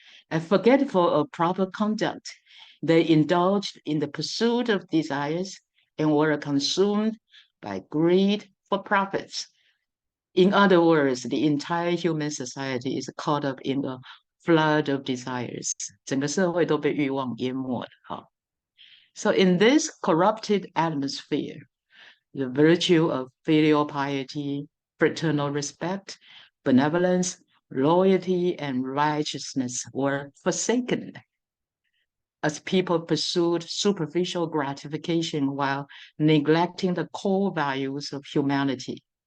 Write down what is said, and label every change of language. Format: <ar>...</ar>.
<en>And forgetful of proper conduct, they indulged in the pursuit of desires and were consumed by greed for profits. In other words, the entire human society is caught up in a flood of desires.</en> <zh>整个社会都被欲望淹没了。好。</zh> <en>So in this corrupted atmosphere, the virtue of filial piety, fraternal respect, benevolence, loyalty, and righteousness were forsaken as people pursued superficial gratification while neglecting the core values of humanity.</en>